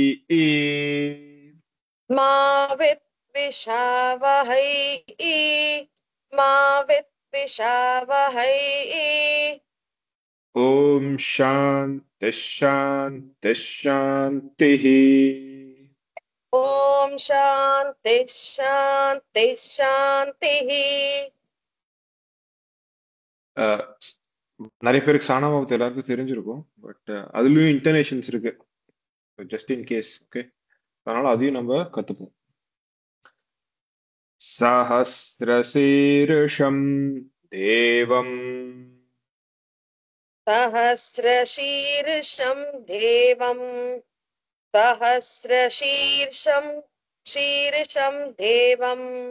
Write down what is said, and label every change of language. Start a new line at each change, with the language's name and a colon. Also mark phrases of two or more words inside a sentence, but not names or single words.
Sanskrit: मा विद्विषावहै मा विद्विषावहै ॐ शान्ति शान्ति शान्तिः ॐ शान्ति शान्ति शान्तिः
Tamil: நிறைய பேருக்கு சாணாமாவத்து எல்லாருக்கும் தெரிஞ்சிருக்கும் பட் அதுலயும் இன்டர்நேஷன்ஸ் இருக்கு
English: just in case okay
Tamil: அதனால அதையும் நம்ம கத்துப்போம்
Sanskrit: सहस्रशीर्षं देवम् सहस्रशीर्षं देवम् सहस्रशीर्षं शीर्षं देवम्